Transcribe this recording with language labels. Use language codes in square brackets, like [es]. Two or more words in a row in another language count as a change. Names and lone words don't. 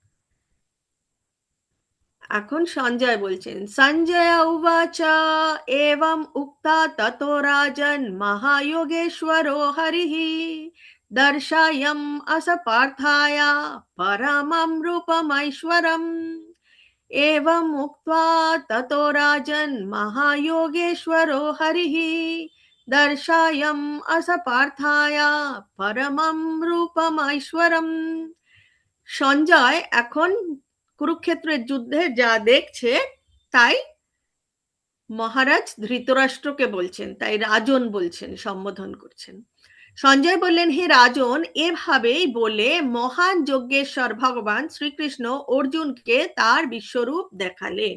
[bn] এখন সঞ্জয় বলছেন, [sa] সঞ্জয় উবাচ এবং উক্তা ততো রাজন মহাযোগেশ্বরো হরিঃ দর্শায়ম অস পার্থায় পরমং রূপমৈশ্বরম। एवं उक्त्वा ततो राजन् महायोगेश्वरो हरिः दर्शयम् अस पार्थाय परमं रूपमैश्वरम्। [bn] সঞ্জয় এখন কুরুক্ষেত্রের যুদ্ধে যা দেখছে তাই মহারাজ ধৃতরাষ্ট্রকে বলছেন, তাই রাজন বলছেন, সম্বোধন করছেন। সঞ্জয় বললেন, হে রাজন, এভাবেই বলে মহান যজ্ঞেশ্বর ভগবান শ্রীকৃষ্ণ অর্জুনকে তার বিশ্বরূপ দেখালেন।